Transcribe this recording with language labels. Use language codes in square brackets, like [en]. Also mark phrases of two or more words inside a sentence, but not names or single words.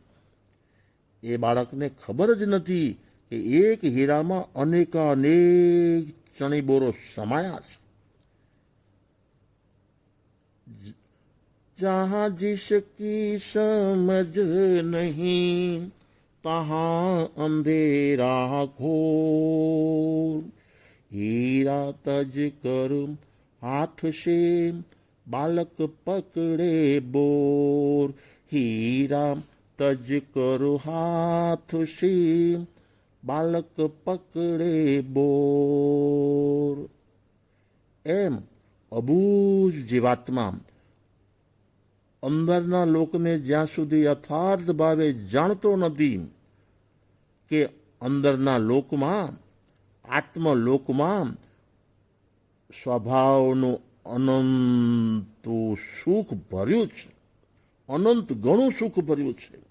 [gu] એ બાળકને ખબર જ નથી કે એક હીરામાં અનેક ચણી બોરો સમાયા છે. [hi] जहाँ जिसकी समझ नहीं तहाँ अंधेरा घोर, हीरा तज कर हाथ से बालक पकड़े बोर, हीरा तज कर हाथ से बालक पकड़े बोर. [gu] એમ અબૂજ જીવાત્મા અંદરના લોકને જ્યાં સુધી યથાર્થ ભાવે જાણતો નથી કે અંદરના લોકમાં, આત્મલોકમાં સ્વભાવનું અનંત સુખ ભર્યું છે, અનંત ઘણું સુખ ભર્યું છે,